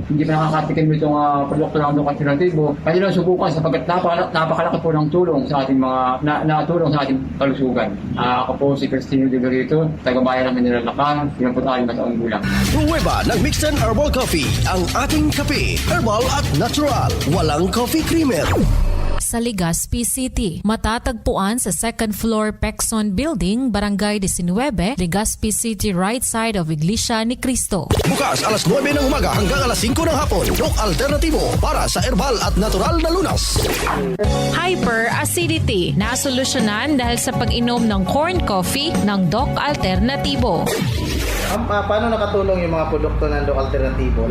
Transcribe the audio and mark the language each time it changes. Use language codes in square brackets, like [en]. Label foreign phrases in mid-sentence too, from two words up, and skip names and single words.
[tl] Hindi pa nakakatikim itong produkto ng Doc Alternativo. Kaya lang subukan sapagkat napakalaki po ng tulong sa ating mga natulong sa ating kalusugan. Ako po si Cristino De Garrito, taga-bayan ng Mineral Lacan, yun po tayo mataong gulang. Pruweba ng [en] mixed and herbal coffee. [tl] Ang ating kape, herbal at natural. Walang [en] coffee creamer. [tl] Sa Legazpi City, matatagpuan sa [en] second floor [tl] Pexon Building, Barangay 19, Legazpi City, [en] right side of Iglesia ni Cristo. [tl] Bukas alas 9 ng umaga hanggang alas 5 ng hapon. Doc Alternativo para sa herbal at natural na lunas. Hyperacidity, nasolusyonan dahil sa pag-inom ng corn coffee ng Doc Alternativo. Paano nakatulong yung mga produkto ng Doc Alternativo?